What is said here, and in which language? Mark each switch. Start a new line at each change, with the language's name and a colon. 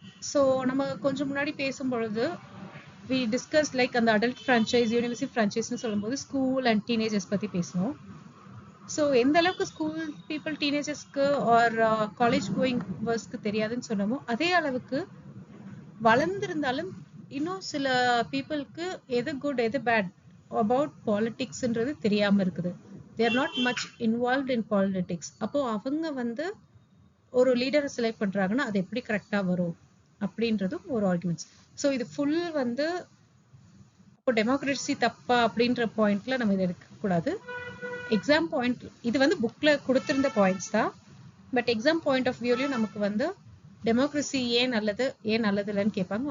Tamil: So நம்ம கொஞ்சம் முன்னாடி பேசும்பொழுது வி டிஸ்கஸ் லைக் அந்த அடல்ட் ஃப்ரான்ச்சைஸ், யூனிவர்சிட்டி ஃப்ரான்ச்சைஸ்னு சொல்லும்போது ஸ்கூல் அண்ட் டீனேஜர்ஸ் பற்றி பேசணும். ஸோ எந்த அளவுக்கு school people டீனேஜர்ஸ்க்கு R college going பர்ஸ்க்கு தெரியாதுன்னு சொன்னமோ அதே அளவுக்கு வளர்ந்துருந்தாலும் இன்னும் சில பீப்புளுக்கு எது குட் எது பேட் அபவுட் பாலிட்டிக்ஸ்ன்றது தெரியாம இருக்குது.
English: they are not much involved in politics.
Tamil: அப்போ அவங்க வந்து ஒரு லீடரை செலக்ட் பண்றாங்கன்னா அது எப்படி கரெக்டா வரும் அப்படின்றதும் ஒரு ஆர்குமெண்ட்ஸ். ஸோ இது ஃபுல் வந்து இப்போ டெமோக்ரஸி தப்பா அப்படின்ற பாயிண்ட்ல நம்ம இதை எடுக்கக்கூடாது. எக்ஸாம் பாயிண்ட் இது வந்து புக்ல கொடுத்திருந்த பாயிண்ட்ஸ் தான். பட் எக்ஸாம் பாயிண்ட் ஆஃப் வியூலையும் நமக்கு வந்து டெமோக்ரஸி ஏன் நல்லது ஏன் நல்லது இல்லைன்னு கேட்பாங்க.